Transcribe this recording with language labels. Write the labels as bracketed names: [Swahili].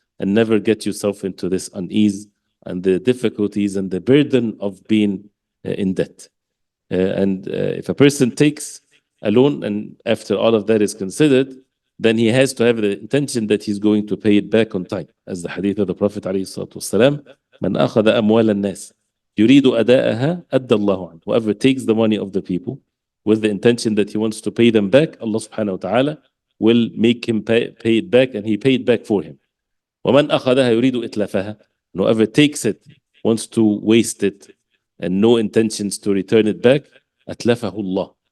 [English] and never get yourself into this unease and the difficulties and the burden of being in debt. And if a person takes a loan and after all of that is considered, then he has to have the intention that he's going to pay it back on time. As the hadith of the Prophet [Arabic] عليه الصلاة والسلام, من أخذ أموال الناس يريد أداءها أدى الله عنه. [English] Whoever takes the money of the people with the intention that he wants to pay them back, Allah subhanahu wa ta'ala will make him pay it back, and he paid back for him. [Arabic] ومن أخذها يريد إتلافها. [English] Whoever takes it wants to waste it and no intentions to return it back, [Arabic] أتلفه الله.